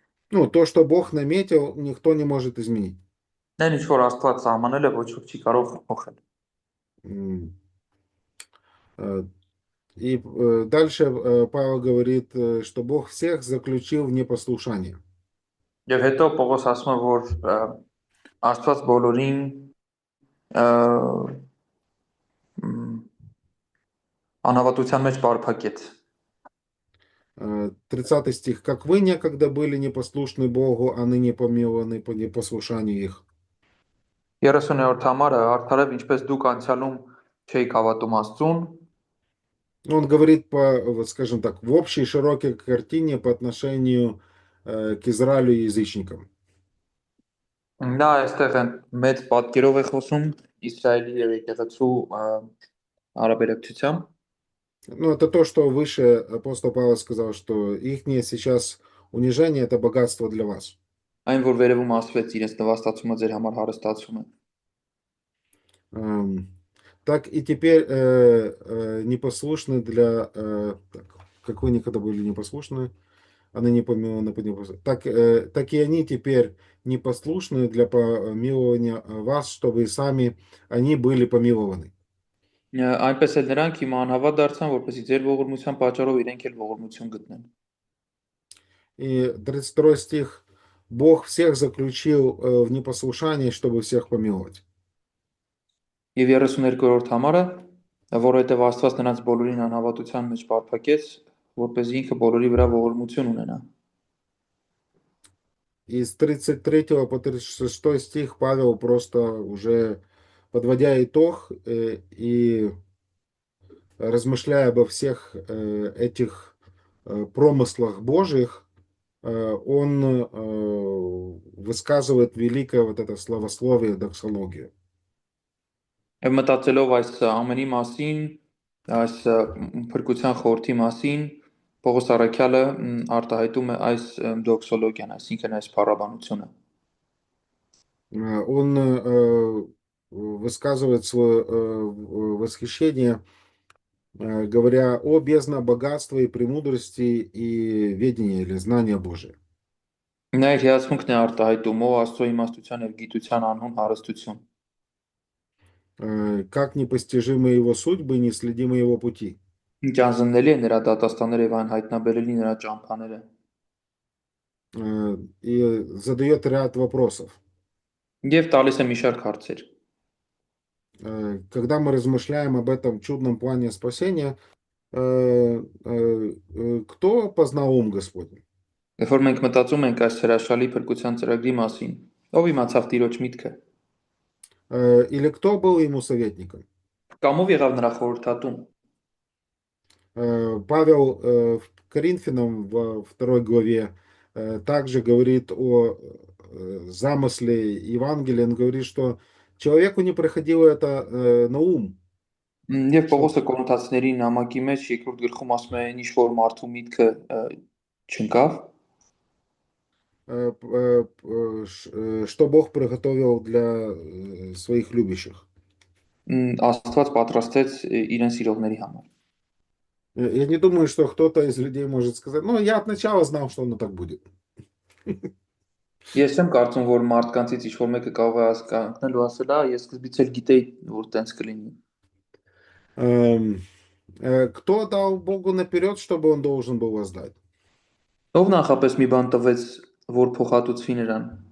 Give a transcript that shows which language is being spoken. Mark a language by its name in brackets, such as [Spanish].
[Russian] Ну, то, что Бог наметил, никто не может изменить. [Armenian] Այն ինչ որ Աստված սահմանել է, ոչ ոք չի կարող փոխել։ [Russian] И дальше Павел говорит, что Бог всех заключил в непослушание. [Armenian] Եվ հետո Պողոս ասում է, որ Աստված բոլորին անհավատության մեջ բարփակեց։ [Russian] 30 стих. Как вы некогда были непослушны Богу, а ныне помилованы по непослушанию их. [Armenian] 30-րդ համարը արդարև ինչպես դուք անցյալում չէիք հավատում Աստծուն, [Russian] Он говорит вот скажем так, в общей широкой картине по отношению к Израилю и язычникам. [Armenian] նա այստեղ մեծ պատկերով է խոսում Իսրայելի եւ եկեղեցու հարաբերակցությամբ։ [Russian] Ну, это то, что выше апостол Павел сказал, что их сейчас унижение – это богатство для вас. [Armenian] Այն որ վերևում ասվեց իրենց նվաստացումը ձեր համար հարստացում է։ [Russian] Так и теперь непослушны для... Так, как вы никогда были непослушны, а ныне помилованы по непослушанию. Так и они теперь непослушны для помилования вас, чтобы сами они были помилованы. [Armenian] Այնպես էլ նրանք հիմա անհավատ դարձան, որպեսզի ձեր ողորմության պատճառով իրենք էլ ողորմություն գտնեն։ [Russian] И 32 стих. Бог всех заключил в непослушание, чтобы всех помиловать. [Armenian] Եվ 32-րդ համարը, որովհետև Աստված նրանց բոլորին անհավատության մեջ բարփակեց, որպեսզի ինքը բոլորի վրա ողորմություն ունենա։ [Russian] Из 33 по 36 стих Павел просто уже подводя итог и размышляя обо всех этих промыслах Божьих, он высказывает великое вот это славословие, доксологию. [Armenian] Եվ մտածելով այս ամենի մասին, այս փրկության խորհրդի մասին, Պողոս առաքյալը արտահայտում է այս դոքսոլոգիան, այսինքն այս փառաբանությունը։ [Russian] Он высказывает свое восхищение, говоря о бездна богатства и премудрости и ведения или знания Божия. [Armenian] Նա իր հիացմունքն է արտահայտում ո Աստծո իմաստության եւ գիտության անհուն հարստություն։ [Russian] Как непостижимы его судьбы, неследимы его пути. [Armenian] Ինչ անզննելի է նրա դատաստանները եւ այն հայտնաբերելի նրա ճամփաները։ [Russian] И задает ряд вопросов. [Armenian] Եվ տալիս է մի շարք հարցեր։ [Russian] Когда мы размышляем об этом чудном плане спасения, кто познал ум Господень? [Armenian] Երբ որ մենք մտածում ենք այս հրաշալի փրկության ծրագրի մասին, ով իմացավ Տիրոջ միտքը, [Russian] Или кто был ему советником? [Armenian] կամ ով եղավ նրա խորհրդատուն։ [Russian] Павел в Коринфянам во второй главе также говорит о замысле Евангелия. Он говорит, что человеку не приходило это на ум. [Armenian] Եվ Պողոսը Կորինթացիների նամակի մեջ երկրորդ գլխում ասում է ինչ որ մարդու միտքը չընկավ, [Russian] что Бог приготовил для своих любящих. [Armenian] Աստված պատրաստեց իրեն սիրողների համար։ [Russian] Я не думаю, что кто-то из людей может сказать, ну, я от начала знал, что оно так будет. [Armenian] Ես չեմ կարծում, որ մարդկանցից ինչ որ մեկը կարող է հասկանալ ու ասել, ես սկզբից էլ գիտեի, որ տենց կլինի։ [Russian] Кто дал Богу наперед, чтобы он должен был воздать? [Armenian] Ով նախապես մի բան տվեց, որ փոխհատուցվի նրան։